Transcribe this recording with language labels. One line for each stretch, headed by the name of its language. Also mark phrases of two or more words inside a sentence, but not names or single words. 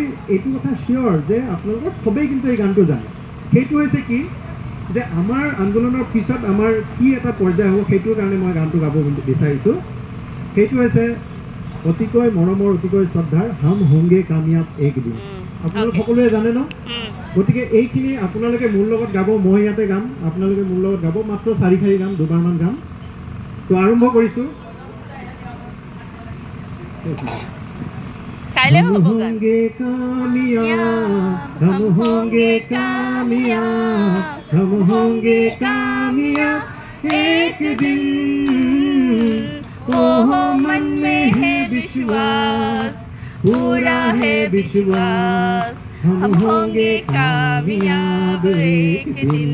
Assamese: এইটো কথা চিয়'ৰ যে আপোনালোকৰ সবেই কিন্তু এই গানটো জানে সেইটো হৈছে কি যে আমাৰ আন্দোলনৰ পিছত আমাৰ কি এটা পৰ্যায় হ'ব সেইটোৰ কাৰণে মই গানটো গাব বিচাৰিছোঁ সেইটো হৈছে অতিকৈ মৰমৰ অতিকৈ শ্ৰদ্ধাৰ
Hindi: हम होंगे कामयाब एकदिन
Assamese: আপোনালোক সকলোৱে জানে ন গতিকে এইখিনি আপোনালোকে মোৰ লগত গাব মই ইয়াতে গাম আপোনালোকে মোৰ লগত গাব মাত্ৰ 4 শাৰী গাম দুবাৰমান গাম তো আৰম্ভ কৰিছোঁ কাইলে হ'ব গান
Hindi: होंगे कामयाब हम होंगे कामयाब हम होंगे कामयाब एक दिन ओ मन में है विश्वास पूरा है विश्वास हम होंगे कामयाब एक दिन